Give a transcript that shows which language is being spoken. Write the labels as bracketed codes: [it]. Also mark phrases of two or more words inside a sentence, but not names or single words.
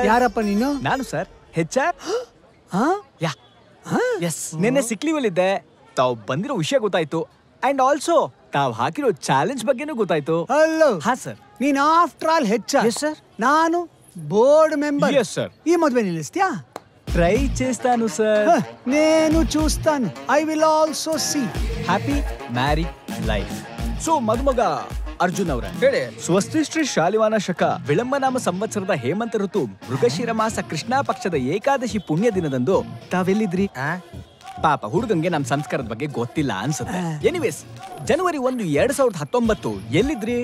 [kn] ಯಾರಪ್ಪ ನೀನು? ನಾನು ಸರ್ HR. [en] ya yes, [kn] ನಿನ್ನೆ [en] sick leave [kn] ಇದ್ದೆ. ತಾವು ಬಂದಿರೋ ವಿಷಯ ಗೊತ್ತಾಯ್ತು. [en] and also [kn] ತಾವ್ ಹಾಕಿರೋ ಚಾಲೆಂಜ್ ಬಗ್ಗೆನೂ ಗೊತ್ತಾಯ್ತು. ಹಲೋ. ಹಾ ಸರ್. ನೀನ್ [en] after all HR. yes sir. [kn] ನಾನು [en] board member. yes sir. [te] ఈ మధ్య నిలుస్తా ట్రై చేస్తాను సార్. నేను చూస్తాను. [en] I will also see. happy married life. [kn] ಸೊ ಮದುಮಗ ಅರ್ಜುನ್ ಅವರ ಹೇಳಿ. ಸ್ವಸ್ತಿಶ್ರೀ ಶಾಲಿವಾನ ಶಕ ವಿಳಂಬನಾಮ ಸಂವತ್ಸರದ ಹೇಮಂತ ಋತು ಮೃಗಶಿರ ಮಾಸ ಕೃಷ್ಣ ಪಕ್ಷದ ಏಕಾದಶಿ ಪುಣ್ಯ ದಿನದಂದು ತಾವೆಲ್ಲಿದ್ರಿ? ಪಾಪ ಹುಡುಗಂಗೆ ನಮ್ ಸಂಸ್ಕಾರದ ಬಗ್ಗೆ ಗೊತ್ತಿಲ್ಲ ಅನ್ಸುತ್ತೆ. ಎನಿವೇಸ್, ಜನವರಿ 1, 2019 ಎಲ್ಲಿದ್ರಿ?